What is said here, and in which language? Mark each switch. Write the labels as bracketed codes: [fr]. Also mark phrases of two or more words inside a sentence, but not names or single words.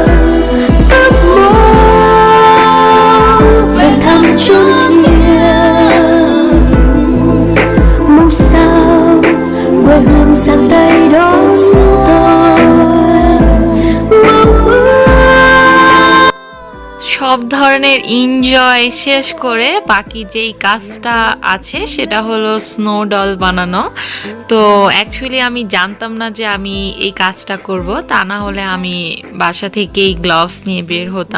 [vi] Ước mơ về thăm chốn thiêng, mong sao quê hương sang tay đón tôi. Mong ước [bn] সব ধরনের এনজয় শেষ করে বাকি যেই কাজটা আছে সেটা হলো স্নো ডল বানানো। তো অ্যাকচুয়ালি আমি জানতাম না যে আমি এই কাজটা করব, তা না হলে আমি বাসা থেকেই গ্লাভস নিয়ে বের হতাম।